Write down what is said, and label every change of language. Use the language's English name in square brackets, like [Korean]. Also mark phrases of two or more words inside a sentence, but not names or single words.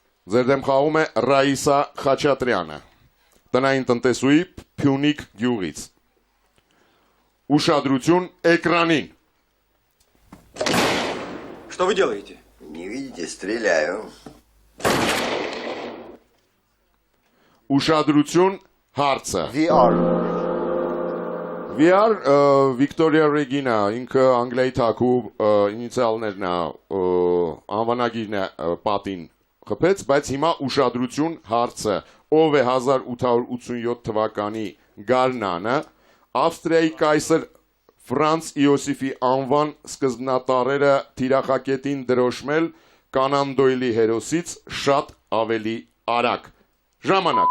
[Armenian] Ձեր դեմ խաղում է Ռաիսա Խաչատրյանը, տնային տնտեսուհի Փյունիկ գյուղից։ Ուշադրություն էկրանին։ [Russian] Что вы делаете? Не видите, стреляю. [Armenian] Ուշադրություն հարցը։ VR. VR Վիկտորիա Ռեգինա, ինքը Անգլիայի թագու ինիցիալներն է, անվանագիրն է պատին խփեց, բայց հիմա ուշադրություն հարցը։ Ով է 1887 թվականի գարնանը Ավստրիայի կայսր Ֆրանց Իոսիֆի անվան սկզբնատարերը թիրախակետին դրոշմել Կանան Դոյլի հերոսից շատ ավելի արագ։ Ժամանակ։